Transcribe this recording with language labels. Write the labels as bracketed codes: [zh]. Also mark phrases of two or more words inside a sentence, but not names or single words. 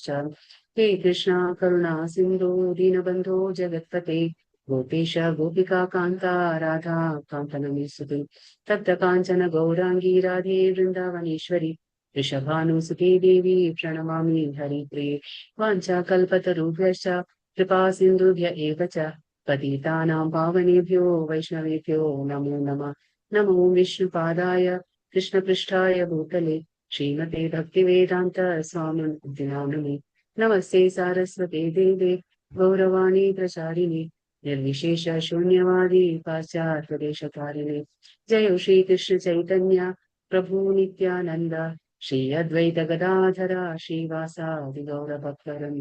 [sa] हे कृष्ण करुणा सिन्धु दीनबन्धो जगत्पते गोपेश गोपिका कान्त राधा कान्तनमीसुति तप्त काञ्चन गौराङ्गी राधे वृन्दावनेश्वरि ऋषभानुसुते देवि प्रणमामि हरिप्रिये. वाञ्छाकल्पतरुभ्यश्च कृपा सिन्धुभ्य एव च पतितानां पावनेभ्यो वैष्णवेभ्यो नमो नमः. नमो विष्णुपादाय कृष्णपृष्ठाय भूतले श्रीमते भक्तिवेदान्त स्वामिने नमस्ते सारस्वते देवे गौरवाणि प्रचारिणे निर्विशेष शून्यवादि पाश्चात्यदेशकारिणे. जयो श्रीकृष्ण चैतन्य प्रभु नित्यानन्द श्री अद्वैत गदाधर श्रीवासादि गौरभक्तवृन्द.